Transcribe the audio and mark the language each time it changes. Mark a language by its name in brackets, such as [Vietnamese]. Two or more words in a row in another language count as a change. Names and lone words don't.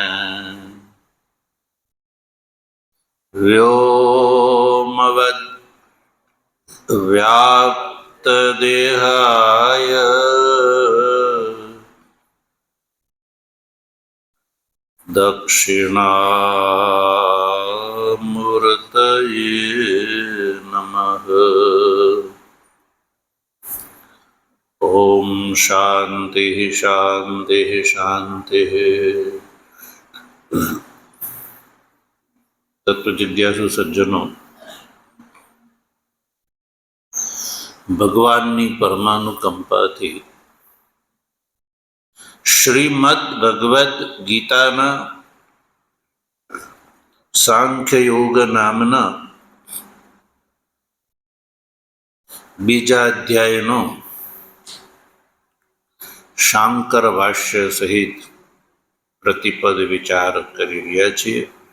[Sanskrit] व्योमवद् व्याप्तदेहाय दक्षिणामूर्तये नमः। ओम शांति शांति शांति। [Hindi] तत्व जिज्ञासु सज्जनों, [Gujarati] ભગવાનની પરમાનુકંપાથી શ્રીમદ ભગવદ્ ગીતાના સાંખ્યયોગ નામના બીજા અધ્યાયનો શાંકર ભાષ્ય સહિત પ્રતિપદ વિચાર કરી રહ્યા છીએ.